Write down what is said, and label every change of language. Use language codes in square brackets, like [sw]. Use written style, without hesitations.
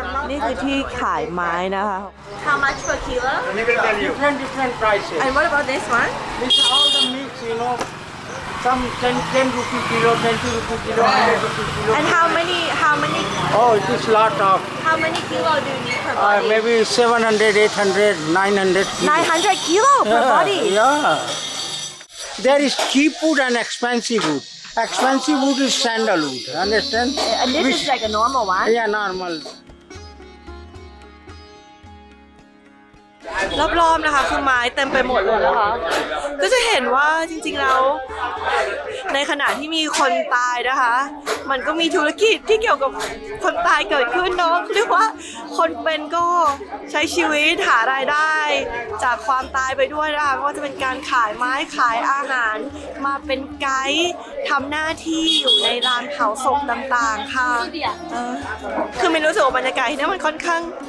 [th] นี่คือที่ขายไม้นะคะ [en] How much per kilo? Different prices. And what about this one? These are all the mix, you know. Some 10 rupee kilo, 20 rupee kilo, 100 rupee kilo. And how many Oh, it is lot of. kilo do you need per body? Maybe 700, 800, 900 kilo. 900 kilo per body. Yeah. There is cheap wood and expensive wood. Expensive wood is sandalwood. Understand? And this is like a normal one. Yeah, normal. [th] รอบๆนะคะคือไม้เต็มไปหมดเลยนะคะก็จะเห็นว่าจริงๆแล้วในขณะที่มีคนตายนะคะมันก็มีธุรกิจที่เกี่ยวกับคนตายเกิดขึ้นเนาะเรียกว่าคนเป็นก็ใช้ชีวิตหารายได้จากความตายไปด้วยนะคะไม่ว่าจะเป็นการขายไม้ขายอาหารมาเป็นไกด์ทำหน้าที่อยู่ในลานเผาศพต่างๆค่ะคือไม่รู้สึกว่าบรรยากาศที่นี่มันค่อนข้าง